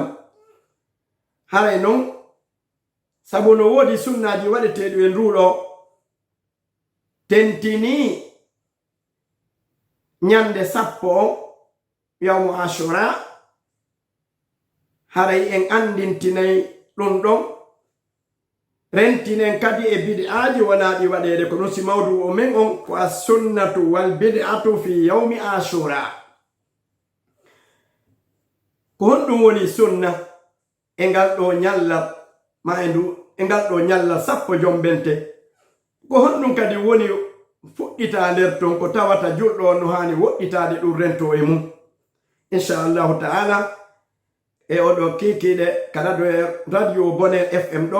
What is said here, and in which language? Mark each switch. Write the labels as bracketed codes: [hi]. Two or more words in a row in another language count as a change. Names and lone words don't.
[ff] Haray non sabu no wodi sunnaji waɗeteɗi e nduɗo tentini nyande 10 [ar] يوم عاشوراء. [ff] Haray en andintinay ɗum ɗon rentinen kadi e bid'aaji wonaɗi waɗede ko non si mawdu o men on ko [ar] السنة والبدعة في يوم عاشوراء. [ff] Ko honɗum woni sunna e ngal ɗo nyalla ma e ndu e ngal ɗo nyalla 10 jombente. Ko honɗum kadi woni fuɗɗita nder ton ko tawata julɗo no hani woɗɗitade ɗum rento e mum [ar] إن شاء الله تعالى [ff] e oɗo kikiɗe kada do radio Boner FM ɗo.